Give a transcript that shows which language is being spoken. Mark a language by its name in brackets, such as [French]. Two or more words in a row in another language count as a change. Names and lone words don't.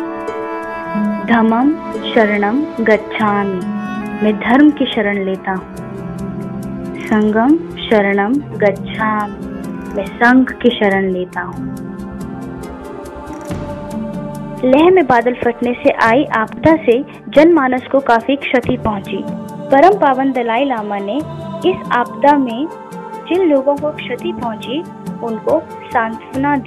[Pali] धम्मम शरणम गच्छामि, [Hindi] मैं धर्म की शरण लेता हूँ। [Pali] संघम शरणम गच्छामि, [Hindi] मैं संघ की शरण लेता हूँ। लेह में बादल फटने से आई आपदा से जनमानस को काफी क्षति पहुंची। परम पावन दलाई लामा ने इस आपदा में जिन लोगों को क्षति पहुंची उनको सांत्वना दी।